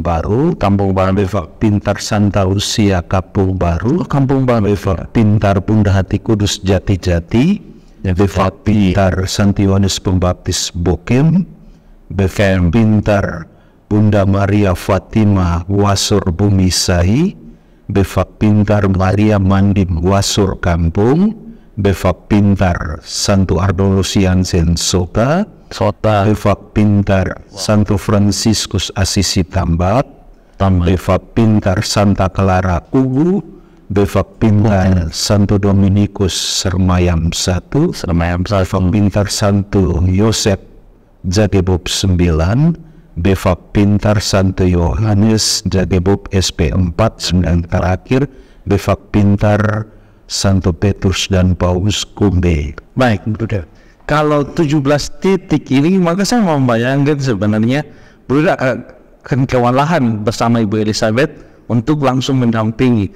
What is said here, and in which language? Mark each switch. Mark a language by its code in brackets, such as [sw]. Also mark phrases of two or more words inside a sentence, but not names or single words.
[id] Baru, Befak Pintar Santa Lucia Kampung Baru, Befak Pintar Bunda Hati Kudus Jati-Jati, Befak Pintar Santi Yohanes Pembaptis Bokem, Befak Pintar Bunda Maria Fatima Wasur Bumi Sahi, Befak Pintar Maria Mandim Wasur Kampung, Befak Pintar Santo Ardolo Siansen Sota, Befak Pintar Santo Franciscus Asisi Tambak, Befak Pintar Santa Clara Kubu, Befak Pintar Santo Dominikus Sermayam 1, Befak Pintar Santo Yosef Jagebob 9, Befak Pintar Santo Yohanes Jagebob SP 4, dan terakhir Befak Pintar Santo Petrus dan Paulus Kumbe. Baik, Bruder. Kalau 17 titik ini, maka saya membayangkan sebenarnya Bruder akan kewalahan bersama Ibu Elizabeth untuk langsung mendampingi.